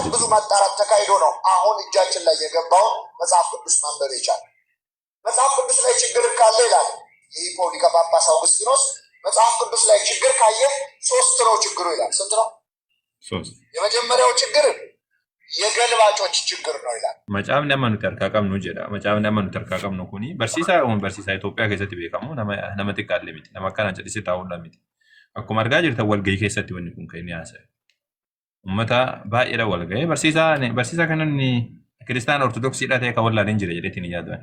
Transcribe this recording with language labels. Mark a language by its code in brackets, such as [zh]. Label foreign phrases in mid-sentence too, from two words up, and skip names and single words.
[am] ብዙ ማጣራት ተካሂዶ ነው አሁን እጃችን ላይ የገባውን መጽሐፍ ቅዱስ ማንበብ ይቻላል። መጽሐፍ ቅዱስ ላይ ችግር ካለ ይላል የሂፖ ሊቀ ጳጳስ አውግስጢኖስ መጽሐፍ ቅዱስ ላይ ችግር ካየ 3 ነው ችግሩ ይላል። ስንት ነው? 3። የመጀመሪያው ችግር የገልባጮች ችግር ነው ይላል። [om] Macaafni amma nuti harkaa qabnu jedha. Macaafni amma nuti harkaa qabnu kuni barsiisaa Itoophiyaa keessatti beekamu nama xiqqaallee miti. Nama akkanaan callisee taa'uudhaan miti. Akkuma argaa jirtan walgahii keessatti wanni kun kan inni haasa'e. Uummata baay'eedha walgahee barsiisaa kan inni Kiristaana Ortodoksiidhaa ta'e kan wallaaleen jira jedheetiin hin yaadu.